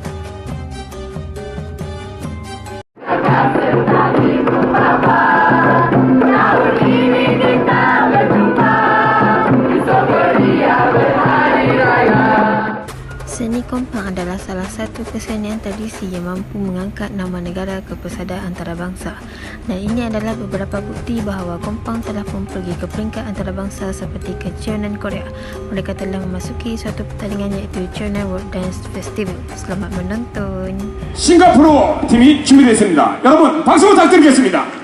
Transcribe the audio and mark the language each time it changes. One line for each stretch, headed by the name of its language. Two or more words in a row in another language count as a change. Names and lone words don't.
Malay: Seni kompang adalah salah satu kesenian tradisi yang mampu mengangkat nama negara ke pesada antarabangsa. Dan ini adalah beberapa bukti bahawa kompang telah pun pergi ke peringkat antarabangsa seperti ke Cheonan Korea. Mereka telah memasuki suatu pertandingan iaitu Cheonan World Dance Festival. Selamat menonton.
Korean: 싱가포르 팀이 준비됐습니다. 여러분 박수 부탁드리겠습니다.